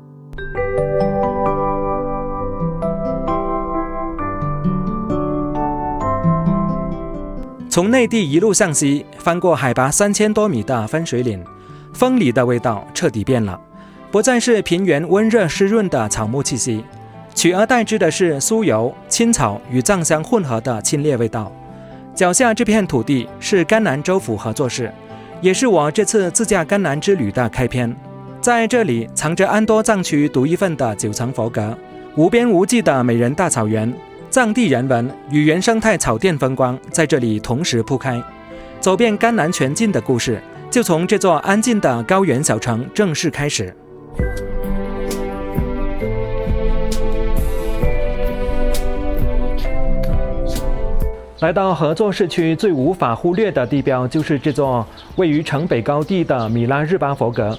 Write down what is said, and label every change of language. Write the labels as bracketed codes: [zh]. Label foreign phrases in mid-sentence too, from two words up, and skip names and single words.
[zh] 從內地一路向西，翻過海拔3000多米的分水嶺，風裡的味道徹底變了，不再是平原溫熱濕潤的草木氣息，取而代之的是酥油、青草與藏香混合的清冽味道。腳下這片土地是甘南州府合作市，也是我這次自駕甘南之旅的開篇。在這裡藏着安多藏區獨一份的9層佛閣，無邊無際的美人大草原，藏地人文與原生態草甸風光在這裡同時鋪開。走遍甘南全境的故事，就從這座安靜的高原小城正式開始。來到合作市區最無法忽略的地標，就是這座位於城北高地的米拉日巴佛閣。